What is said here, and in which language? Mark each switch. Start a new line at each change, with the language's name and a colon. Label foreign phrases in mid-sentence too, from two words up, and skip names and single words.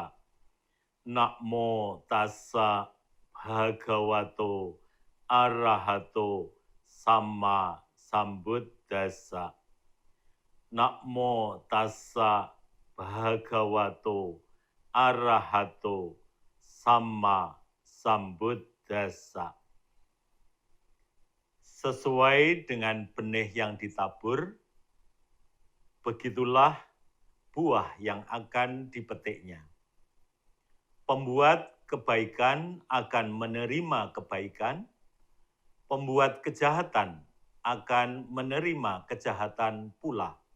Pali: Namo tassa bhagavato arahato samma sambuddhassa. Namo tassa bhagavato arahato samma sambuddhassa.
Indonesian: Sesuai dengan benih yang ditabur, begitulah buah yang akan dipetiknya. Pembuat kebaikan akan menerima kebaikan, pembuat kejahatan akan menerima kejahatan pula.